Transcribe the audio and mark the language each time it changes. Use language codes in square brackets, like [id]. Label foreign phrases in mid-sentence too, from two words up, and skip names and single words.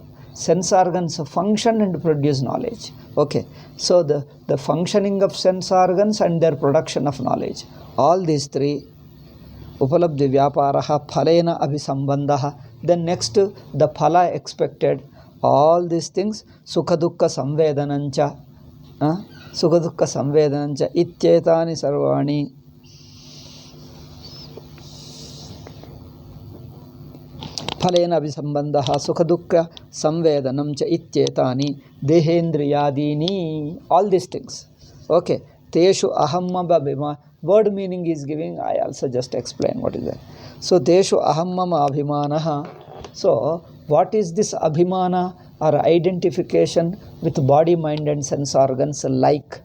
[en] Sense organs function and produce knowledge. Okay. So the functioning of sense organs and their production of knowledge. All these three, [sa] Upalabdhi Vyaparaha Phalena Abhisambandhaha. [en] Then next, the Phala expected. All these things, [sa] Sukha Dukkha Samvedanancha. Sukha Dukkha Samvedanancha. Ityetani Sarvani. Phalena Abhisambandhaha Sukha Dukkha Samvedanamcha Ityetani Dehendriyadini. [en] All these things. [sa] Okay. Teshu Ahamma Babhima. [en] Word meaning is giving, I also just explain what is that. [sa] So Teshu Ahammama Abhimanaha. [en] So what is this Abhimana or identification with body, mind and sense organs like?